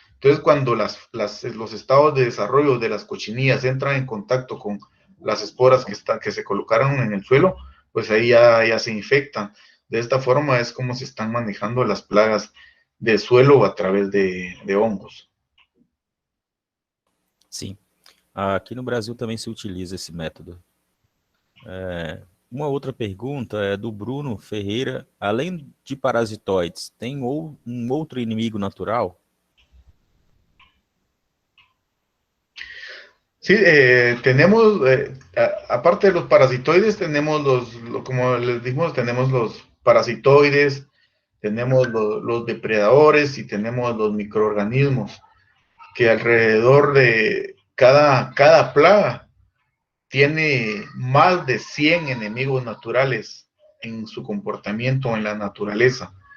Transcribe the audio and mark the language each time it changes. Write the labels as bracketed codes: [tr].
[es] Entonces, cuando los estados de desarrollo de las cochinillas entran en contacto con las esporas que se colocaron en el suelo, pues ahí ya se infectan. De esta forma es como se están manejando las plagas del suelo a través de hongos. [pt] Sim. Aqui no Brasil também se utiliza esse método. Uma outra pergunta é do Bruno Ferreira. Além de parasitoides, tem um outro inimigo natural? [es] Sí, tenemos, aparte de los parasitoides, tenemos como les dijimos, tenemos los parasitoides, tenemos los depredadores y tenemos los microorganismos, que alrededor de cada plaga tiene más de 100 enemigos naturales en su comportamiento en la naturaleza.